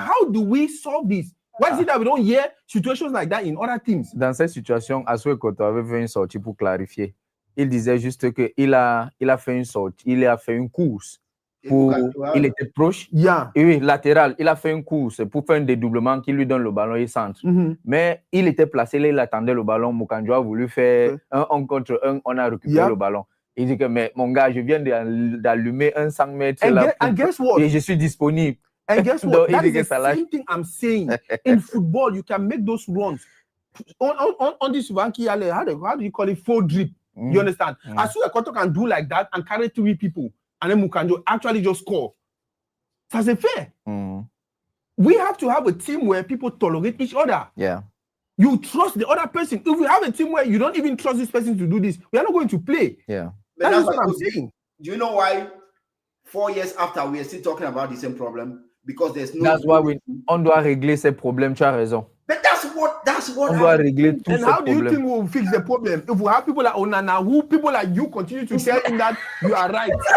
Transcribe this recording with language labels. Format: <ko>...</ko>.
<en>How do we solve this? Why is it that we don't hear situations like that in other teams?</en> <fr>Dans cette situation, Asu Ekoto avait fait une sortie pour clarifier. Il disait juste que il a fait une sortie, il a fait une course. Il était proche, oui, latéral. Il a fait une course pour faire un dédoublement qui lui donne le ballon et centre. Mais il était placé là, il attendait le ballon. Mokanjo a voulu faire un contre un, on a récupéré le ballon. Il dit que, mais mon gars, je viens d'allumer un 100 mètres là,</fr> <en>and guess what?</en> <fr>Et je suis disponible.</fr> <en>And guess what? That is the same thing I'm saying. In football, you can make those runs. On this one, how do you call it? Full drip. You understand? Asu Ekoto can do like that and carry 3 people. And then Mokanjo actually just score. That's fair. We have to have a team where people tolerate each other. Yeah. You trust the other person. If we have a team where you don't even trust this person to do this, we are not going to play. Yeah. That's what I'm saying. Do you know why 4 years after we are still talking about the same problem? Because there's no. That's why</en> <fr>on doit régler ces problèmes. Tu as raison.</fr> <en>But that's what.</en> <fr>On doit régler tous ces problèmes.</fr> <en>And how do you think we'll fix the problem? If we have people like Onana, who people like you continue to tell him that you are right.</en>